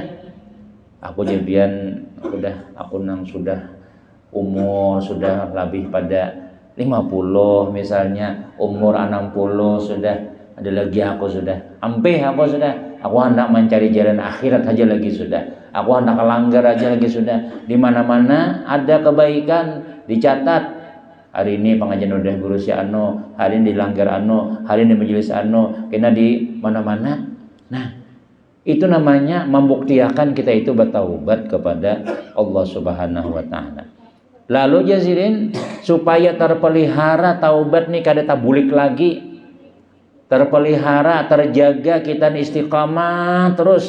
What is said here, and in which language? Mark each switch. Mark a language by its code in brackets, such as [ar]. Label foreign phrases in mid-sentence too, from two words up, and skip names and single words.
[bjn] Aku jadian aku nang sudah umur sudah lebih pada 50 misalnya, umur 60 sudah, ada lagi aku sudah ampe aku sudah. Aku hendak mencari jalan akhirat aja lagi sudah. Aku hendak langgar aja lagi sudah. [id] Di mana-mana ada kebaikan dicatat. Hari ini pengajian udah guru si ano, hari ini dilanggar ano, hari ini majelis ano, kena di mana-mana. Nah, itu namanya membuktikan kita itu bertaubat kepada Allah [ar] سبحانه وتعالى. [bjn] Lalu jazilin supaya terpelihara taubat nih kada tabulik lagi. [id] Terpelihara, terjaga kita istiqamah terus.